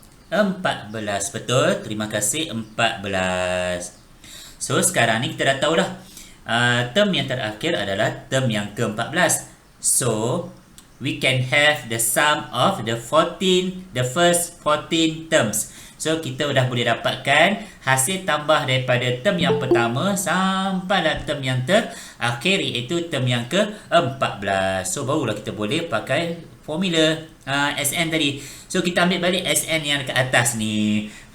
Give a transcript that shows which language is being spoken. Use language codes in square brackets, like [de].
[ms] Empat 14, betul. Terima kasih, 14. So sekarang ni kita dah tahu dah term yang terakhir adalah term yang ke-14. [en] So we can have the sum of the first 14 terms. [ms] So kita dah boleh dapatkan hasil tambah daripada term yang pertama sampailah term yang terakhir, iaitu term yang ke-14. So barulah kita boleh pakai formula Sn tadi. So kita ambil balik Sn yang dekat atas ni.